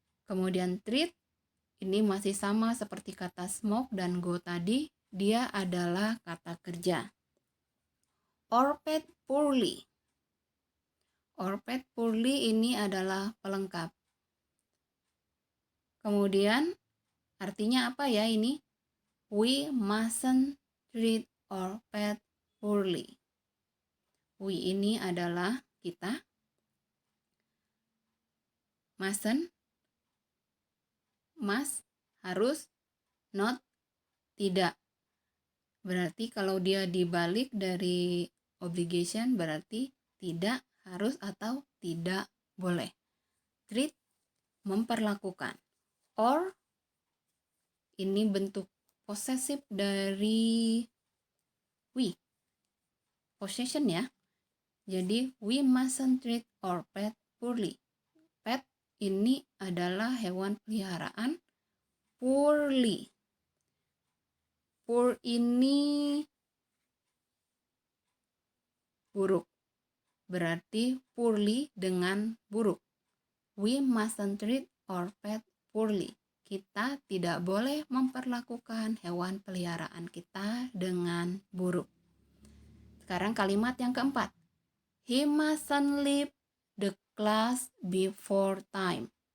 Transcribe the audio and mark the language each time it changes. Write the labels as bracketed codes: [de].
[id] Kemudian treat ini masih sama seperti kata smoke dan go tadi, dia adalah kata kerja. [en] Or pet poorly. Or pet poorly [id] ini adalah pelengkap. Kemudian artinya apa ya ini? [en] We mustn't treat our pet poorly. [id] We ini adalah kita. Mustn't, must, harus, not, tidak. Berarti kalau dia dibalik dari obligation berarti tidak, harus, atau tidak boleh. Treat, memperlakukan. Or, ini bentuk posesif dari we. Possession ya. [en] Jadi we mustn't treat our pet poorly. [id] Pet ini adalah hewan peliharaan poorly. Poor ini buruk. Berarti poorly dengan buruk. [en] We mustn't treat our pet poorly. [id] Kita tidak boleh memperlakukan hewan peliharaan kita dengan buruk. Sekarang kalimat yang keempat. [en] He mustn't leave the class before time.